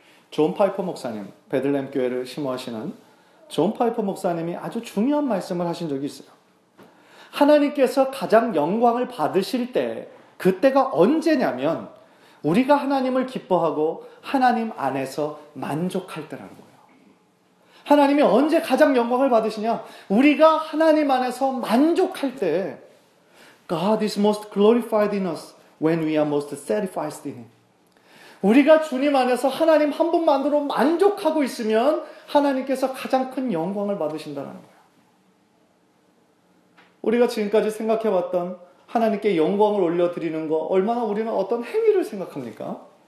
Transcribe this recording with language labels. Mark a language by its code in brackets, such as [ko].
[ko] 존 파이퍼 목사님, 베들레헴 교회를 심호하시는 존 파이퍼 목사님이 아주 중요한 말씀을 하신 적이 있어요. 하나님께서 가장 영광을 받으실 때 그때가 언제냐면 우리가 하나님을 기뻐하고 하나님 안에서 만족할 때라는 거예요. 하나님이 언제 가장 영광을 받으시냐? 우리가 하나님 안에서 만족할 때 [en] God is most glorified in us when we are most satisfied in Him. [ko] 우리가 주님 안에서 하나님 한 분만으로 만족하고 있으면 하나님께서 가장 큰 영광을 받으신다는 거예요. 우리가 지금까지 생각해왔던 하나님께 영광을 올려드리는 거 얼마나 우리는 어떤 행위를 생각합니까?